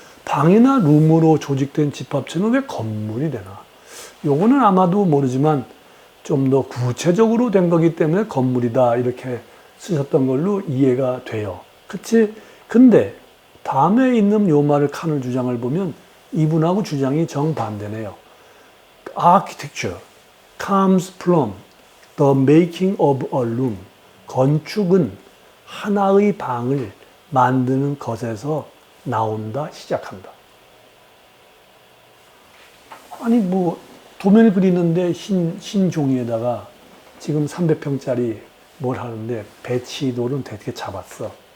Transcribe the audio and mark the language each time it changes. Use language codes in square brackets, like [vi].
[ko] 방이나 룸으로 조직된 집합체는 왜 건물이 되나? 요거는 아마도 모르지만 좀 더 구체적으로 된 거기 때문에 건물이다 이렇게 쓰셨던 걸로 이해가 돼요. 그치? 근데 다음에 있는 요 말을 칸을 주장을 보면 이분하고 주장이 정반대네요. [en] Architecture comes from the making of a room. [ko] 건축은 하나의 방을 만드는 것에서 나온다, 시작한다. 아니 뭐 도면을 그리는데 흰 종이에다가 지금 300평짜리 뭘 하는데 배치도는 되게 잡았어.